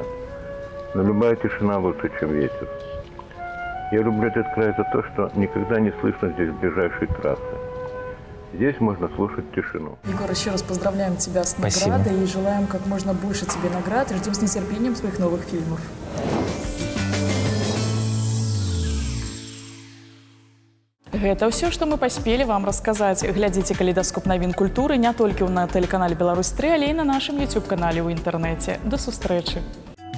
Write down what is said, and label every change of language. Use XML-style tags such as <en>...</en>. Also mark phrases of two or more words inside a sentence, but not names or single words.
<ru>Но любая тишина лучше, чем ветер. Я люблю этот край за то, что никогда не слышно здесь ближайшей трассы. Здесь можно слушать тишину. Егор, еще раз поздравляем тебя с Спасибо. наградой и желаем как можно больше тебе наград. И ждем с нетерпением своих новых фильмов.</ru> <be>Гэта ўсё, што мы паспелі вам расказаць. Глядзіце калейдаскоп навін культуры не толькі на тэлеканале Беларусь 3, але і на нашым YouTube-канале ў інтэрнэце. До сустрэчы!</be>